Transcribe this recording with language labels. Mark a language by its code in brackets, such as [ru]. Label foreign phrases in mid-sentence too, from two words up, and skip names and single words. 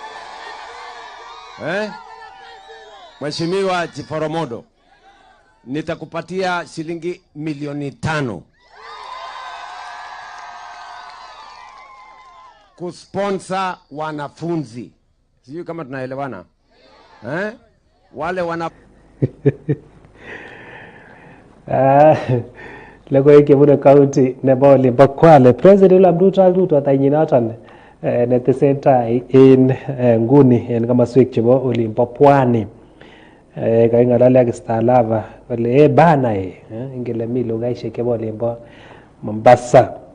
[sw] Mheshimiwa Chief Oromodo, nitakupatia shilingi milioni 5 kusponsor wanafunzi. Sijui kama tunaelewana. Wale wana [kln] Logoiywek chebunu county nebo Olimpo Kwale. President Abdul Ruto tanyinoton netesentai en nguni en komoswek chebo Olimpo Pwani. Kaing'alali ak Starlava kole bana ingele mi lugaishek chebo Olimpo Mombasa.